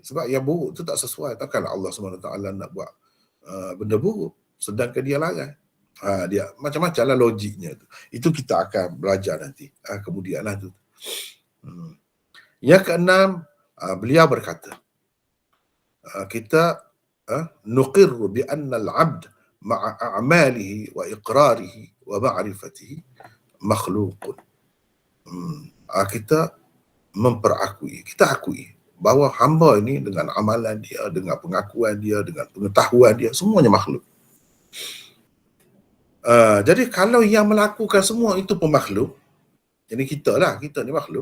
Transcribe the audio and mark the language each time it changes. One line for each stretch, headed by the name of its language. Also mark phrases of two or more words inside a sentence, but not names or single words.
Malay: Sebab yang buruk tu tak sesuai. Takkanlah Allah SWT nak buat benda buruk sedangkan dia larang. Dia macam-macam lah logiknya tu. Itu kita akan belajar nanti. Kemudian lah tu. Yang keenam, beliau berkata, kita
Arabic: نقر بأن العبد مع أعماله وإقراره ومعرفته مخلوق.
Malay: Kita memperakui, kita akui bahawa hamba ini dengan amalan dia, dengan pengakuan dia, dengan pengetahuan dia, semuanya makhluk. Jadi kalau yang melakukan semua itu pun makhluk, jadi kita ni makhluk.